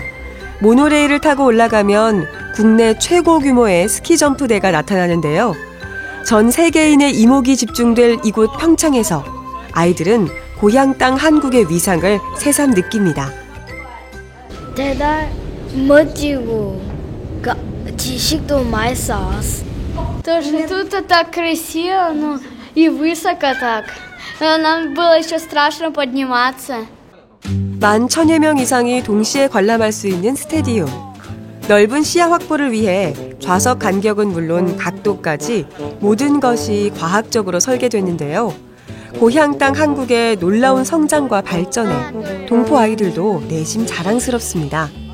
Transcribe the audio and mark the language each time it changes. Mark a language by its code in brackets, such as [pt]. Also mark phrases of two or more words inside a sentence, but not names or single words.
[ko] 모노레일을 타고 올라가면 국내 최고 규모의 스키점프대가 나타나는데요. 전 세계인의 이목이 집중될 이곳 평창에서 아이들은 고향 땅 한국의 위상을 새삼 느낍니다. 대단 멋지고 지식도 많이 쌓았어. [ru] Тоже тут так красиво, ну и высоко так. Нам было еще страшно подниматься. [ko] 11,000여 명 이상이 동시에 관람할 수 있는 스테디움. 넓은 시야 확보를 위해 좌석 간격은 물론 각도까지 모든 것이 과학적으로 설계됐는데요. 고향 땅 한국의 놀라운 성장과 발전에 동포 아이들도 내심 자랑스럽습니다.